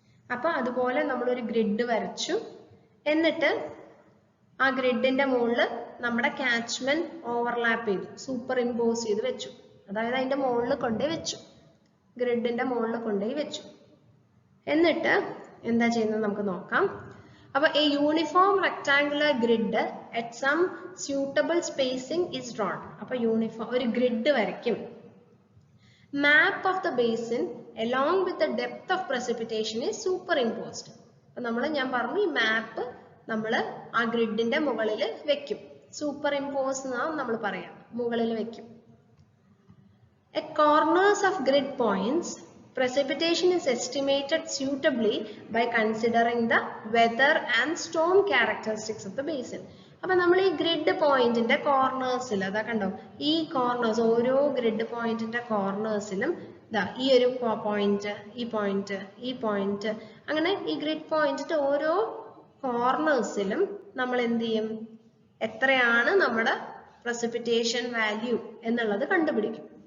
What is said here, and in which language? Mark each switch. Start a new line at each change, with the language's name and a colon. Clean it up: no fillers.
Malayalam: അപ്പൊ അതുപോലെ നമ്മളൊരു ഗ്രിഡ് വരച്ചു, എന്നിട്ട് ആ ഗ്രിഡിന്റെ മുകളിൽ നമ്മുടെ കാച്ച്മെന്റ് ഓവർലാപ്പ് ചെയ്തു, സൂപ്പർ ഇമ്പോസ് ചെയ്ത് വെച്ചു. അതായത് അതിന്റെ മുകളിൽ കൊണ്ടുപോയി വെച്ചു, ഗ്രിഡിന്റെ മുകളിൽ കൊണ്ടുപോയി വെച്ചു. എന്നിട്ട് എന്താ ചെയ്യുന്നത് നമുക്ക് നോക്കാം. അപ്പൊ
English: A uniform rectangular grid at some suitable spacing is drawn.
Malayalam: അപ്പൊ യൂണിഫോം ഒരു ഗ്രിഡ് വരയ്ക്കും.
English: Map of the basin along with the depth of precipitation is superimposed.
Malayalam: അപ്പൊ ഞാൻ പറഞ്ഞു ഈ മാപ്പ് നമ്മൾ ആ ഗ്രിഡിന്റെ മുകളിൽ വെക്കും, സൂപ്പർ ഇമ്പോസ് എന്നാണ് നമ്മൾ പറയാം, മുകളിൽ വെക്കും.
English: At corners of grid points, precipitation is estimated suitably by considering the weather and storm characteristics of the basin.
Malayalam: അപ്പൊ നമ്മൾ ഈ ഗ്രിഡ് പോയിന്റിന്റെ കോർണേഴ്സിൽ അതാ കണ്ടോ, ഈ കോർണേഴ്സ് ഓരോ ഗ്രിഡ് പോയിന്റിന്റെ കോർണേഴ്സിലും ഈ ഒരു പോയിന്റ്, ഈ പോയിന്റ്, ഈ പോയിന്റ്, അങ്ങനെ ഈ ഗ്രിഡ് പോയിന്റിന്റെ ഓരോ കോർണേഴ്സിലും നമ്മൾ എന്ത് ചെയ്യും, എത്രയാണ് നമ്മുടെ precipitation വാല്യൂ എന്നുള്ളത് കണ്ടുപിടിക്കും.